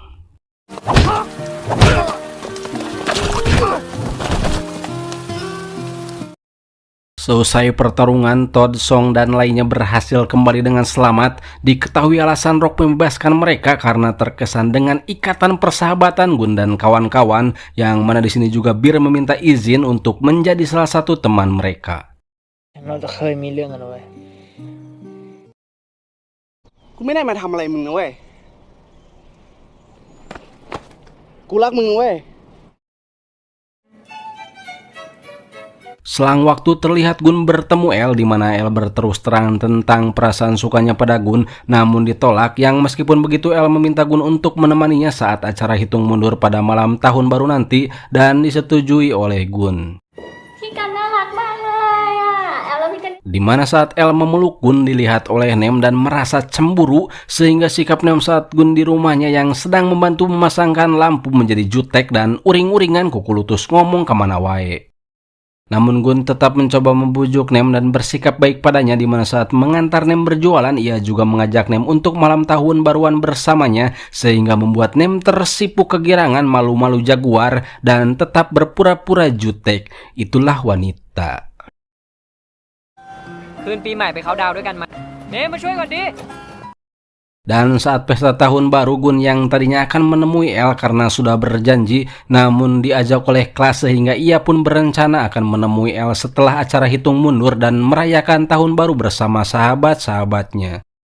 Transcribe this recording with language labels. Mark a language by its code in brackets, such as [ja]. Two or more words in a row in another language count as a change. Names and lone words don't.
[id] Selesai pertarungan, Todd, Song, dan lainnya berhasil kembali dengan selamat. Diketahui alasan Rock membebaskan mereka karena terkesan dengan ikatan persahabatan Gun dan kawan-kawan, yang mana di sini juga Bir meminta izin untuk menjadi salah satu teman mereka. [th] เราจะเคยมีเรื่องกันเว้ย กูไม่ได้มาทำอะไรมึงนะเว้ย กูรักมึงเว้ย [id] Selang waktu terlihat Gun bertemu El, di mana El berterus terang tentang perasaan sukanya pada Gun, namun ditolak. Yang meskipun begitu El meminta Gun untuk menemaninya saat acara hitung mundur pada malam tahun baru nanti, dan disetujui oleh Gun. [th] พี่กันน่ารักมากเลยอ่ะแอลแล้วพี่กัน [id] Di mana saat El memeluk Gun dilihat oleh Nem dan merasa cemburu, sehingga sikap Nem saat Gun di rumahnya yang sedang membantu memasangkan lampu menjadi jutek dan uring-uringan [su] kukulutus ngomong kemana wae. [id] Namun Gun tetap mencoba membujuk Nem dan bersikap baik padanya, di mana saat mengantar Nem berjualan, ia juga mengajak Nem untuk malam tahun baruan bersamanya, sehingga membuat Nem tersipu kegirangan malu-malu jaguar dan tetap berpura-pura jutek. Itulah wanita. [th] คืนปีใหม่ไปเขาดาวด้วยกันไหมเนมมาช่วยก่อนดิ [id] Dan saat pesta tahun baru, Gun yang tadinya akan menemui El karena sudah berjanji, namun diajak oleh kelas sehingga ia pun berencana akan menemui El setelah acara hitung mundur dan merayakan tahun baru bersama sahabat-sahabatnya.